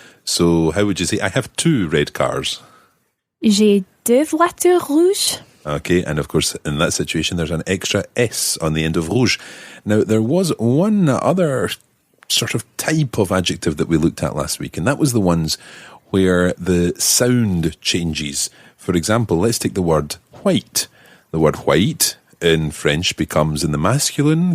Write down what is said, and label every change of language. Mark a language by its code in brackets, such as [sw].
[en] So how would you say, I have two red cars? [fr] J'ai deux voitures rouges. [en] Okay, and of course, in that situation, there's an extra S on the end of rouge. Now, there was one other sort of type of adjective that we looked at last week, and that was the ones where the sound changes. For example, let's take the word white. The word white in French becomes in the masculine.